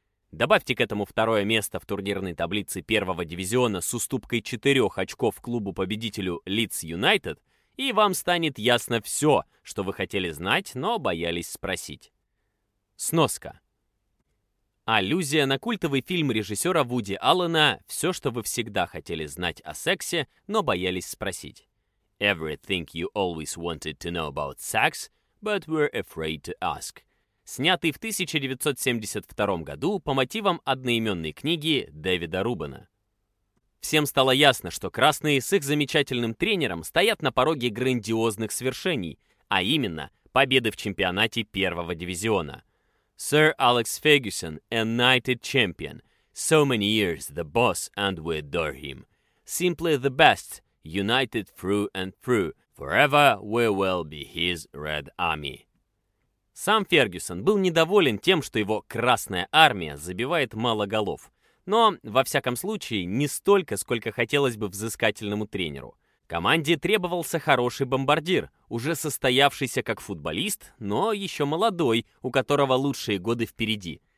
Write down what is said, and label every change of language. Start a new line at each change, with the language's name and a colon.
Russian: Добавьте к этому второе место в турнирной таблице первого дивизиона с уступкой 4 очков клубу-победителю Лидс Юнайтед, и вам станет ясно все, что вы хотели знать, но боялись спросить. Сноска. Аллюзия на культовый фильм режиссера Вуди Аллена «Все, что вы всегда хотели знать о сексе, но боялись спросить».
English: Everything you always wanted to know about sex, but were afraid to ask.
Russian: Снятый в 1972 году по мотивам одноименной книги Дэвида Рубена. Всем стало ясно, что красные с их замечательным тренером стоят на пороге грандиозных свершений, а именно победы в чемпионате первого дивизиона.
English: Sir Alex Ferguson, a knighted champion. So many years the boss and we adore him. Simply the best, united through and through. Forever we will be his Red Army.
Russian: Сам Фергюсон был недоволен тем, что его Красная Армия забивает мало голов. Но, во всяком случае, не столько, сколько хотелось бы взыскательному тренеру. Команде требовался хороший бомбардир, уже состоявшийся как футболист, но еще молодой, у которого лучшие годы впереди.